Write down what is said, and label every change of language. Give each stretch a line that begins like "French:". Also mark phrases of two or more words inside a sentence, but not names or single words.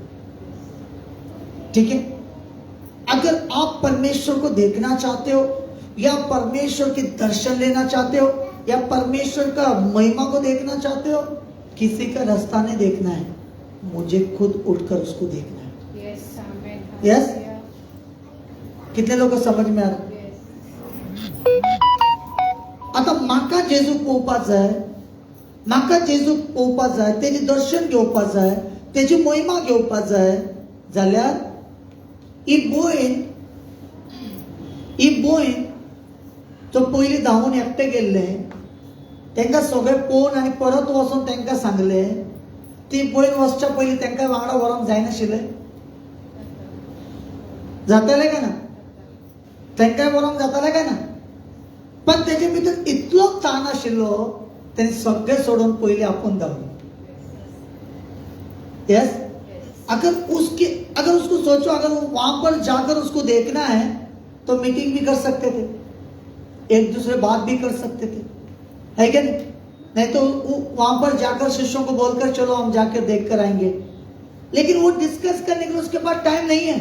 Hindi: ठीक है, अगर आप परमेश्वर को देखना चाहते हो या परमेश्वर के दर्शन लेना चाहते हो या परमेश्वर का महिमा को देखना चाहते हो, किसी का रास्ता नहीं देखना है, मुझे खुद उठकर उसको देखना है। यस, कितने लोगों को समझ में आ रहा?
Konkani: आता म्हाका जेजू पळोवपाक जाय, म्हाका जेजू पळोवपाक जाय, तेजे दर्शन घेवपाक जाय, तेजी महिमा घेवपाक जाय जाल्यार ही भयण जो पयलीं धांवून एकटे गेल्ले, तांकां सगळें पळोवन आनी परत वचून तांकां सांगलें, ती भयण वचच्या पयलीं तांकां वांगडा व्हरोंक जायनाशिल्लें? जातालें काय ना? तांकांय व्हरोंक जातालें काय ना? पण तेजे भितर इतलो ताण आशिल्लो, ताणें सगळें सोडून पयलीं आपूण धांवलो।
Hindi: यस, अगर उसको सोचो, अगर वहां पर जाकर उसको देखना है तो मीटिंग भी कर सकते थे, एक दूसरे बात भी कर सकते थे, है क्या नहीं तो वहां पर जाकर शिष्यों को बोलकर चलो हम जाकर देख कर आएंगे, लेकिन वो डिस्कस करने के लिए उसके पास टाइम नहीं है।